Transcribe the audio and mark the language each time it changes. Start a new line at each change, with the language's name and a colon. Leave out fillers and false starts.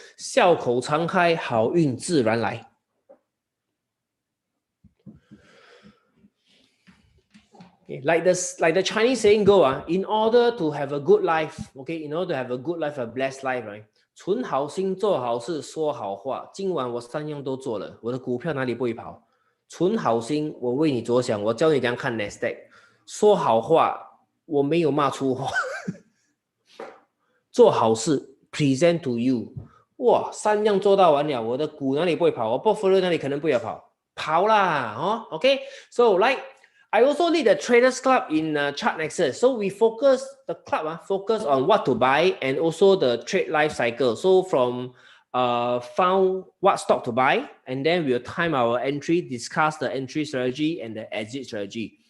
Chinese: 笑口常开，好运自然来。
English: Okay, like the Chinese saying go, in order to have a good life, okay, in order to have a good life, a blessed life, right?
Chinese: 存好心，做好事，说好话。今晚我三样都做了，我的股票哪里不会跑？存好心，我为你着想，我教你怎样看 Nasdaq。说好话，我没有骂粗话。做好事 ，
English: present to you。
Chinese: 哇，三样做到完了，我的股哪里不会跑？我 portfolio 哪里可能不会跑？跑啦，哦 ，OK。
English: So like I also lead the Traders Club in Chart Nexus. So we focus the club focus on what to buy and also the trade life cycle. So from found what stock to buy, and then we'll time our entry, discuss the entry strategy and the exit strategy.